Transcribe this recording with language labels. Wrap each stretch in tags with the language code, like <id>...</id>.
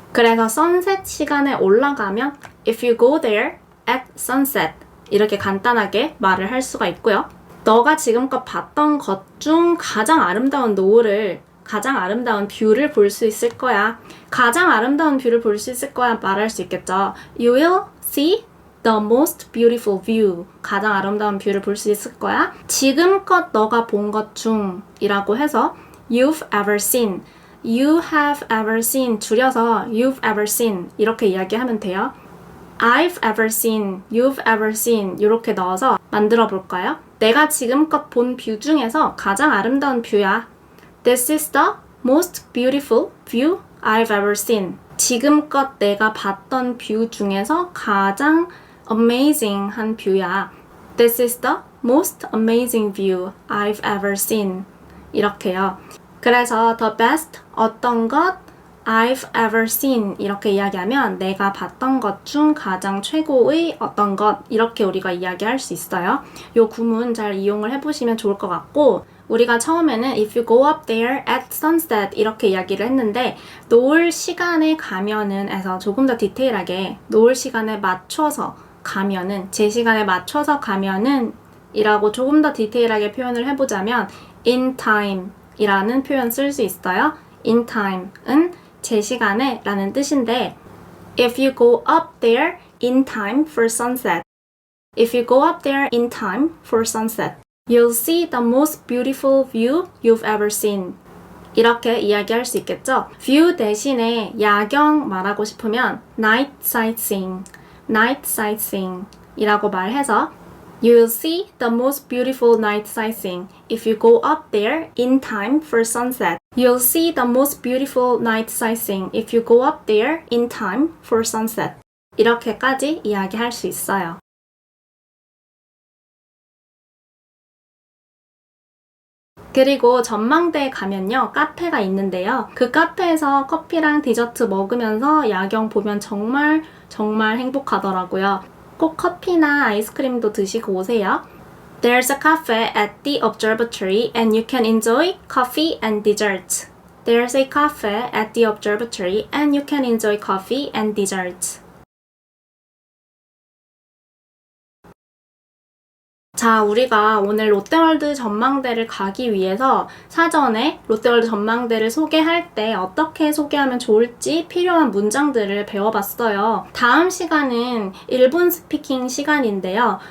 <ko>그래서 sunset 시간에 올라가면</ko> <en>If you go there at sunset</en> <ko>이렇게 간단하게 말을 할 수가 있고요. 너가 지금껏 봤던 것 중 가장 아름다운 노을을, 가장 아름다운 뷰를 볼 수 있을 거야. 가장 아름다운 뷰를 볼 수 있을 거야 말할 수 있겠죠.</ko> <en>You will see the most beautiful view.</en> <ko>가장 아름다운 뷰를 볼 수 있을 거야. 지금껏 너가 본 것 중이라고 해서</ko> <en>You've ever seen, you have ever seen</en> <ko>줄여서</ko> <en>You've ever seen</en> <ko>이렇게 이야기하면 돼요.</ko> <en>I've ever seen, you've ever seen</en> <ko>이렇게 넣어서 만들어 볼까요? 내가 지금껏 본 뷰 중에서 가장 아름다운 뷰야.</ko> <en>This is the most beautiful view I've ever seen.</en> <ko>지금껏 내가 봤던 뷰 중에서 가장 amazing한 뷰야.</ko> <en>This is the most amazing view I've ever seen.</en> <ko>이렇게요. 그래서 the best 어떤 것</ko> <en>I've ever seen</en> <ko>이렇게 이야기하면 내가 봤던 것 중 가장 최고의 어떤 것 이렇게 우리가 이야기할 수 있어요. 요 구문 잘 이용을 해보시면 좋을 것 같고 우리가 처음에는</ko> <en>If you go up there at sunset</en> <ko>이렇게 이야기를 했는데 노을 시간에 가면은 에서 조금 더 디테일하게 노을 시간에 맞춰서 가면은 제 시간에 맞춰서 가면은 이라고 조금 더 디테일하게 표현을 해보자면 in time 이라는 표현 쓸 수 있어요.</ko> <en>in time은</en> <ko>제 시간에 라는 뜻인데</ko> <en>If you go up there in time for sunset If you go up there in time for sunset You'll see the most beautiful view you've ever seen</en> <ko>이렇게 이야기할 수 있겠죠?</ko> <en>view</en> <ko>대신에 야경 말하고 싶으면</ko> <en>night sightseeing night sightseeing</en> <ko>이라고 말해서</ko> <en>You'll see the most beautiful night sightseeing if you go up there in time for sunset. You'll see the most beautiful night sightseeing if you go up there in time for sunset.</en> <ko>이렇게까지 이야기할 수 있어요. 그리고 전망대에 가면요 카페가 있는데요 그 카페에서 커피랑 디저트 먹으면서 야경 보면 정말 행복하더라고요. 꼭 커피나 아이스크림도 드시고 오세요.</ko> <en>There's a cafe at the observatory and you can enjoy coffee and dessert. There's a cafe at the observatory and you can enjoy coffee and dessert.</en> <ko>자, 우리가 오늘 롯데월드 전망대를 가기 위해서 사전에 롯데월드 전망대를 소개할 때 어떻게 소개하면 좋을지 필요한 문장들을 배워봤어요. 다음 시간은 1분 스피킹 시간인데요.</ko>